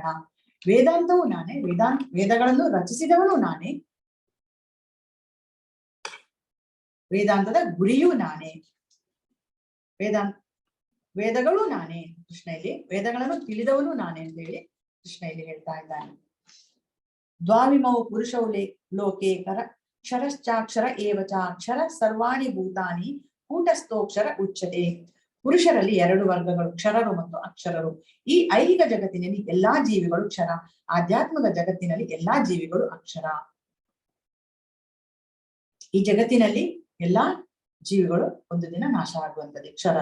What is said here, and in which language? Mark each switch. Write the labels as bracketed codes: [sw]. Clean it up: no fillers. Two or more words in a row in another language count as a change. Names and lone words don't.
[kn] ವೇದಾಂತವೂ ನಾನೇ, ವೇದಗಳನ್ನು ರಚಿಸಿದವನು ನಾನೇ, ವೇದಾಂತದ ಗುರಿಯೂ ನಾನೇ, ವೇದಗಳು ನಾನೇ. ಕೃಷ್ಣ ಇಲ್ಲಿ ವೇದಗಳನ್ನು ತಿಳಿದವನು ನಾನೇ ಅಂತ ಹೇಳಿ ಕೃಷ್ಣ ಇಲ್ಲಿ ಹೇಳ್ತಾ ಇದ್ದಾನೆ. [sa] ದ್ವಾವಿಮೌ ಪುರುಷೌ ಲೋಕೆ ಕ್ಷರಶ್ಚಾಕ್ಷರ ಏವಚ ಅಕ್ಷರ ಸರ್ವಾಣಿ ಭೂತಾನಿ ಕೂಟಸ್ಥೋಕ್ಷರ ಉಚ್ಯತೆ. [kn] ಪುರುಷರಲ್ಲಿ 2 ವರ್ಗಗಳು, ಕ್ಷರರು ಮತ್ತು ಅಕ್ಷರರು. ಈ ಐಹಿಕ ಜಗತ್ತಿನಲ್ಲಿ ಎಲ್ಲಾ ಜೀವಿಗಳು ಕ್ಷರ, ಆಧ್ಯಾತ್ಮಿಕ ಜಗತ್ತಿನಲ್ಲಿ ಎಲ್ಲಾ ಜೀವಿಗಳು ಅಕ್ಷರ. ಈ ಜಗತ್ತಿನಲ್ಲಿ ಎಲ್ಲಾ ಜೀವಿಗಳು ಒಂದು ದಿನ ನಾಶ ಆಗುವಂತದ್ದು ಕ್ಷರ.